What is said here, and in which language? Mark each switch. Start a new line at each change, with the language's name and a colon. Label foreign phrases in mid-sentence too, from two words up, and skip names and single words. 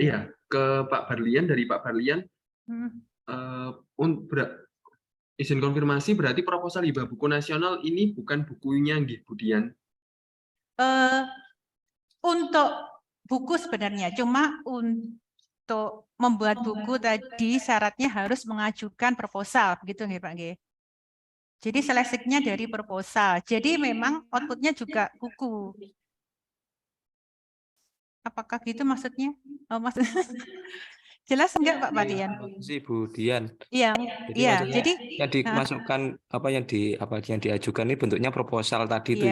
Indonesian: Iya, ke Pak Barlian, dari Pak Barlian. Izin konfirmasi, berarti proposal hibah buku nasional ini bukan bukunya nggih, Bu Dian? Untuk buku sebenarnya, cuma untuk membuat buku tadi syaratnya harus mengajukan proposal, begitu nggih Pak nggih. Jadi seleksinya dari proposal. Jadi memang outputnya juga buku. Apakah gitu maksudnya? Oh, maksudnya jelas enggak Pak Barlian? Si Bu Dian. Iya, Jadi iya. maksudnya Jadi yang dimasukkan yang diajukan ini bentuknya proposal tadi itu